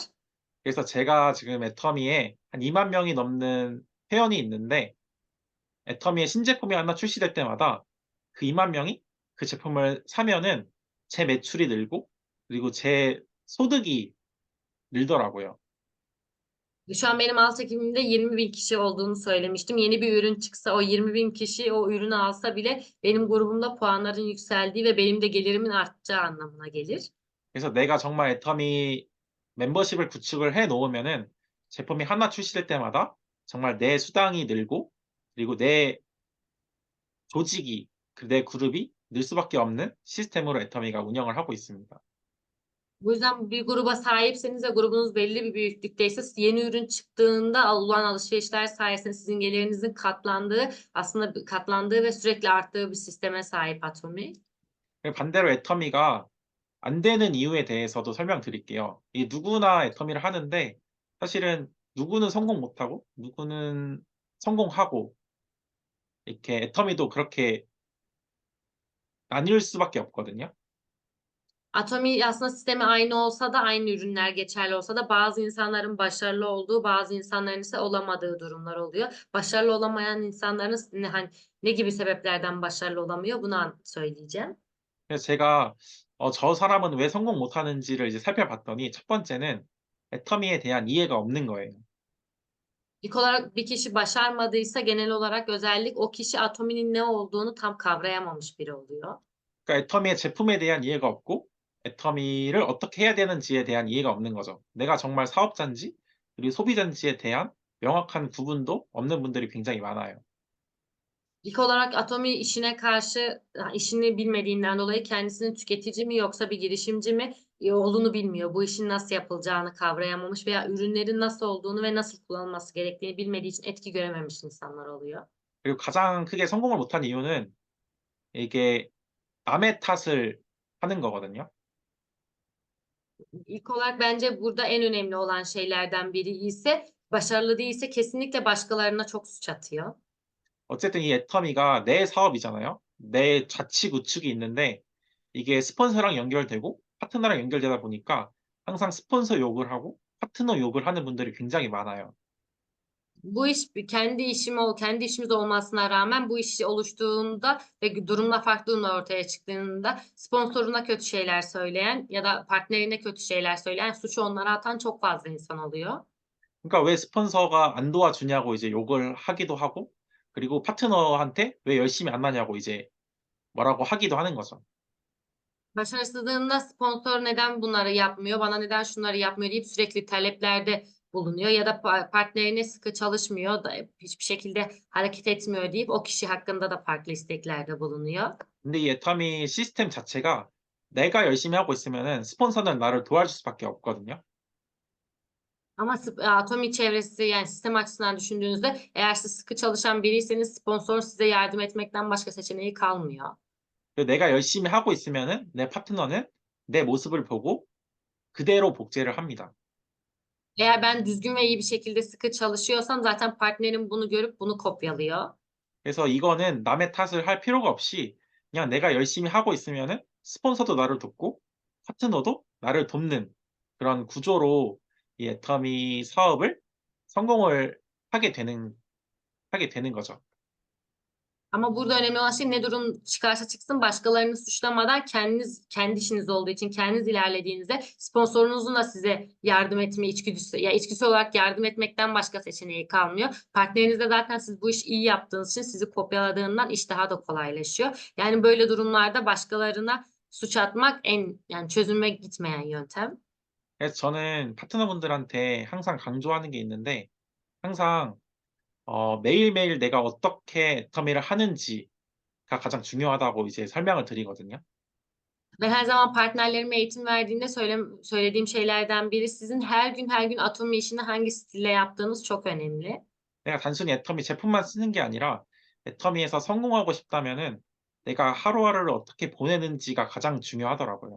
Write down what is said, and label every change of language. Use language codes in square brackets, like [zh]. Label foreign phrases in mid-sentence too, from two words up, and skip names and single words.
[ko] 그래서 제가 지금 애터미에 한 2만 명이 넘는 회원이 있는데 애터미의 신제품이 하나 출시될 때마다 그 2만 명이 그 제품을 사면은 제 매출이 늘고 그리고 제 소득이 늘더라고요. [tr] Şu an benim alt ekibimde 20.000 kişi olduğunu söylemiştim. Yeni bir ürün çıksa o 20.000 kişi o ürünü alsa bile benim grubumda puanların yükseldiği ve benim de gelirimin artacağı anlamına gelir. [ko] 그래서 내가 정말 애터미 멤버십을 구축을 해 놓으면은 제품이 하나 출시될 때마다 정말 내 수당이 늘고 그리고 내 조직이 내 그룹이 늘 수밖에 없는 시스템으로 애터미가 운영을 하고 있습니다. [tr] Bu yüzden bir gruba sahipseniz ve grubunuz belli bir büyüklükteyse yeni ürün çıktığında olan alışverişler sayesinde sizin gelirlerinizin katlandığı ve sürekli arttığı bir sisteme sahip Atomi. [ko] 반대로 애터미가 안 되는 이유에 대해서도 설명드릴게요. 이 누구나 애터미를 하는데 사실은 누구는 성공 못하고 누구는 성공하고 이렇게 애터미도 그렇게 나뉠 수밖에 없거든요. [tr] Atomi aslında sistemi aynı olsa da aynı ürünler geçerli olsa da bazı insanların başarılı olduğu, bazı insanların ise olamadığı durumlar oluyor. Başarılı olamayan insanların ne gibi sebeplerden başarılı olamıyor bunu söyleyeceğim. [ko] 그래서 제가 저 사람은 왜 성공 못하는지를 이제 살펴봤더니 첫 번째는 애터미에 대한 이해가 없는 거예요. [tr] İlk olarak bir kişi başarmadıysa genel olarak özellik o kişi atominin ne olduğunu tam kavrayamamış biri oluyor. [ko] 그러니까 애터미의 제품에 대한 이해가 없고 애터미를 어떻게 해야 되는지에 대한 이해가 없는 거죠. 내가 정말 사업자인지 그리고 소비자인지에 대한 명확한 구분도 없는 분들이 굉장히 많아요. [tr] İlk olarak Atomi işine karşı işini bilmediğinden dolayı kendisini tüketici mi yoksa bir girişimci mi olduğunu bilmiyor. Bu işin nasıl yapılacağını kavrayamamış veya ürünlerin nasıl olduğunu ve nasıl kullanılması gerektiğini bilmediği için etki görememiş insanlar oluyor. [ko] 그리고 가장 크게 성공을 못한 이유는 이게 남의 탓을 하는 거거든요. [tr] İlk olarak bence burada en önemli olan şeylerden biri ise başarılı değilse kesinlikle başkalarına çok suç atıyor. [ko] 어쨌든 이 애터미가 내 사업이잖아요. 내 자치 구축이 있는데 이게 스폰서랑 연결되고 파트너랑 연결되다 보니까 항상 스폰서 욕을 하고 파트너 욕을 하는 분들이 굉장히 많아요. [tr] Bu iş kendi işimiz olmasına rağmen bu iş oluştuğunda ve durumla farklılığın ortaya çıktığında sponsoruna kötü şeyler söyleyen ya da partnerine kötü şeyler söyleyen, suçu onlara atan çok fazla insan oluyor. [ko] 그러니까 왜 스폰서가 안 도와주냐고 이제 욕을 하기도 하고 그리고 파트너한테 왜 열심히 안 하냐고 이제 뭐라고 하기도 하는 거죠. [tr] Başarısızlığında sponsor neden bunları yapmıyor, bana neden şunları yapmıyor deyip sürekli taleplerde bulunuyor ya da partnerine sıkı çalışmıyor da hiçbir şekilde hareket etmiyor deyip o kişi hakkında da farklı isteklerde bulunuyor. [ko] 근데 이 애터미 시스템 자체가 내가 열심히 하고 있으면은 스폰서는 나를 도와줄 수밖에 없거든요. [tr] Ama Atomi çevresi yani sistem açısından düşündüğünüzde eğer siz sıkı çalışan biriyseniz sponsor size yardım etmekten başka seçeneği kalmıyor. [ko] 내가 열심히 하고 있으면은 내 파트너는 내 모습을 보고 그대로 복제를 합니다. [tr] Eğer ben düzgün ve iyi bir şekilde sıkı çalışıyorsam zaten partnerim bunu görüp bunu kopyalıyor. [ko] 그래서 이거는 남의 탓을 할 필요가 없이 그냥 내가 열심히 하고 있으면은 스폰서도 나를 돕고 파트너도 나를 돕는 그런 구조로 이 애터미 사업을 성공을 하게 되는 거죠. [tr] Ama burada önemli olan şey ne durum çıkarsa çıksın başkalarını suçlamadan kendiniz kendi işiniz olduğu için kendiniz ilerlediğinizde sponsorunuzun da size yardım etme içgüdüsü ya içgüdüsü olarak yardım etmekten başka seçeneği kalmıyor. Partneriniz de zaten siz bu işi iyi yaptığınız için sizi kopyaladığından iş daha da kolaylaşıyor. Yani böyle durumlarda başkalarına suç atmak yani çözüme gitmeyen yöntem. [ko] 그래서 저는 파트너분들한테 항상 강조하는 게 있는데 항상 매일매일 내가 어떻게 애터미를 하는지가 가장 중요하다고 이제 설명을 드리거든요. [tr] Ben her zaman partnerlerime eğitim verdiğimde söylediğim şeylerden biri sizin her gün Atomi işini hangi stille yaptığınız çok önemli. [ko] 내가 단순히 애터미 제품만 쓰는 게 아니라 애터미에서 성공하고 싶다면은 내가 하루하루를 어떻게 보내는지가 가장 중요하더라고요.